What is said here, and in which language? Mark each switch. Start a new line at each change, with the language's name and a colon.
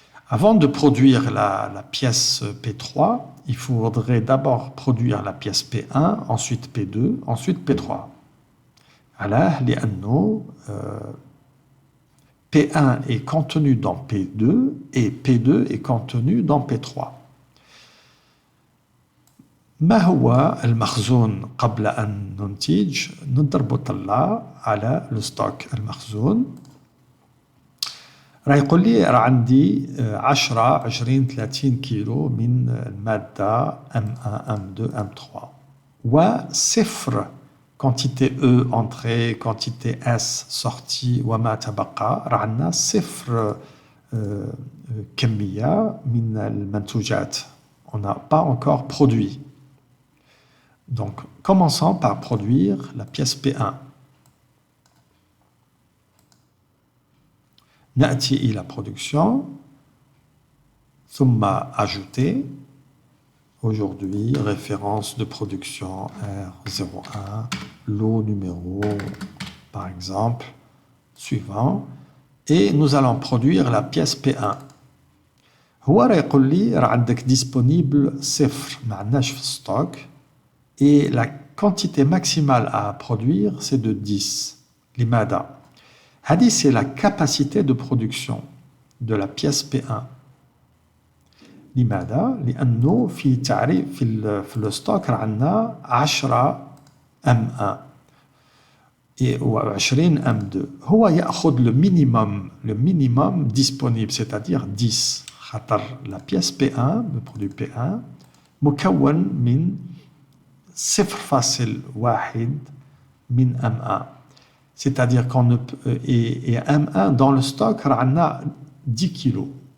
French: Avant de produire la pièce P3, il faudrait d'abord produire la pièce P1, ensuite P2, ensuite P3. Alors, P1 est contenu dans P2 et P2 est contenu dans P3.
Arabic: ما هو المخزون قبل أن ننتج؟ نضرب طلة على الستوك المخزون. راه يقول لي راه عندي 10 20 30 كيلو من المادة M1 M2 M3 وصفر
French: quantité E entrée quantité S sortie
Arabic: وما تبقى راه عندنا صفر كمية من المنتوجات.
French: On n'a pas encore produit. Donc, commençons par produire la pièce P1.
Arabic: نأتي إلى production, ثم ajouter.
French: Aujourd'hui, référence de production R01, lot numéro, par exemple, suivant. Et nous allons produire la pièce P1.
Arabic: هو راه يقول لي راه عندك disponible صفر ما عندناش في stock.
French: Et la quantité maximale à produire, c'est de 10.
Arabic: لماذا؟ هذه
French: c'est la capacité de production de la pièce P1.
Arabic: لماذا؟ لأنه في تعريف في الستوك عندنا 10 M1 و20 M2. هو يأخذ
French: le minimum disponible, c'est-à-dire 10.
Arabic: خاطر
French: la pièce P1, le produit P1,
Arabic: مكون من 0,1 من M1.
French: C'est-à-dire qu'on ne peut, et M1 dans le stock, on a 10 kilos.